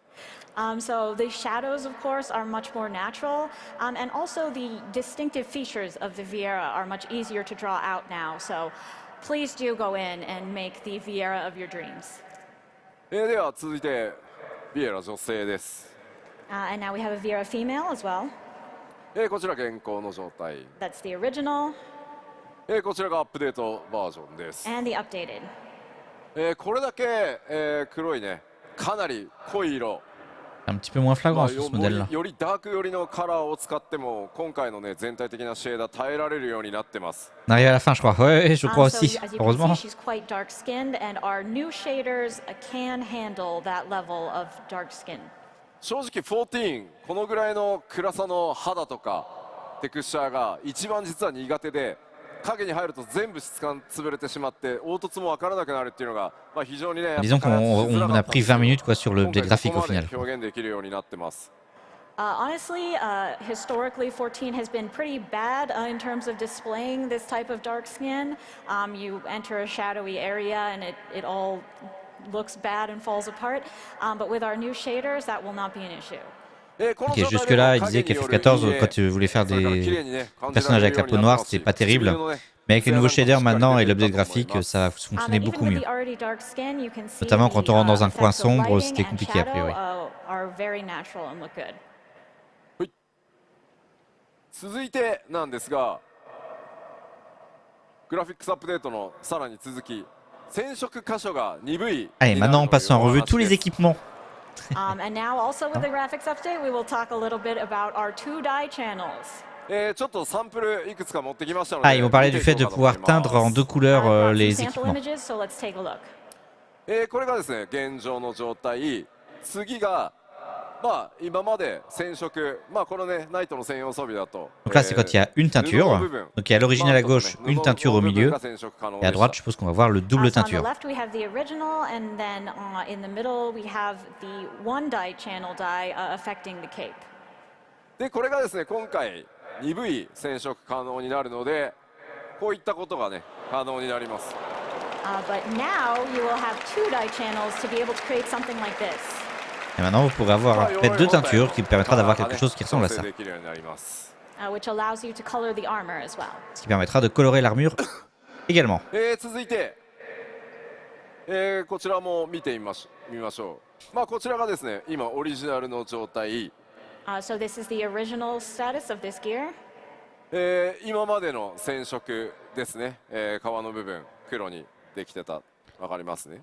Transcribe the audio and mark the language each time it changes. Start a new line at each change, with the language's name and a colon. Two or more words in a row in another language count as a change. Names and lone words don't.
English: So the shadows, of course, are much more natural, and also the distinctive features of the Viera are much easier to draw out now. So please do go in and make the Viera of your dreams.
Japanese: では続いてビエラ女性です
English: And now we have a Viera female as well.
Japanese: こちら現行の状態
English: That's the original
Japanese: こちらがアップデートバージョンです
English: and the updated.
Japanese: これだけ、黒いねかなり濃い色
French: Un petit peu moins flagrant sur ce modèle-là.
Japanese: よりダーク寄りのカラーを使っても今回のね全体的なシェーダー耐えられるようになってます
French: On arrive à la fin, je crois. Ouais, je crois
English: So
French: aussi.
English: as you can
French: Heureusement.
English: see, she's quite dark-skinned, and our new shaders can handle that level of dark skin.
Japanese: 正直14このぐらいの暗さの肌とかテクスチャーが一番実は苦手で影に入ると全部質感潰れてしまって凹凸も分からなくなるっていうのが、まあ、非常にね
French: Disons qu'on a pris 20 minutes quoi, sur le update graphique au final.
Japanese: 表現できるようになってます
English: Honestly, historically, 14 has been pretty bad in terms of displaying this type of dark skin. You enter a shadowy area and it all looks bad and falls apart. But with our new shaders, that will not be an issue.
French: Ok, jusque-là, il disait qu'FF14, quand tu voulais faire des personnages avec la peau noire, c'était pas terrible. Mais avec les nouveaux shaders maintenant et l'update graphique, ça fonctionnait beaucoup mieux. Notamment quand on rentre dans un coin sombre, c'était compliqué a priori.
Japanese: 続いてなんですがグラフィックスアップデートのさらに続き染色箇所が鈍い
French: Allez, maintenant on passe en revue tous les équipements.
English: And now also with the graphics update, we will talk a little bit about our 2-dye channels.
Japanese: ちょっとサンプルいくつか持ってきましたので
French: Ah, ils vont parler du fait de pouvoir teindre en 2 couleurs
English: I've got some
French: les
English: sample
French: équipements.
English: images, so let's take a look.
Japanese: これがですね現状の状態次がまあ今まで染色まあこのねナイトの専用装備だと
French: Donc là, c'est quand il y a une teinture. Donc il y a à l'original à gauche une teinture au milieu. Et à droite, je suppose qu'on va voir le double
English: So on the
French: teinture.
English: left we have the original, and then in the middle we have the 1-dye channel dye affecting the cape.
Japanese: でこれがですね今回鈍い染色可能になるのでこういったことがね可能になります
English: But now you will have 2-dye channels to be able to create something like this.
French: Et maintenant, vous pourrez avoir peut-être 2 teintures qui permettra d'avoir quelque chose qui ressemble à ça.
Japanese: 調整できるようになります
English: Which allows you to color the armor as well.
French: Ce qui permettra de colorer l'armure également.
Japanese: 続いて、こちらも見てみましょうまあこちらがですね今オリジナルの状態
English: So this is the original status of this gear.
Japanese: 今までの染色ですね、皮の部分黒にできてたわかりますね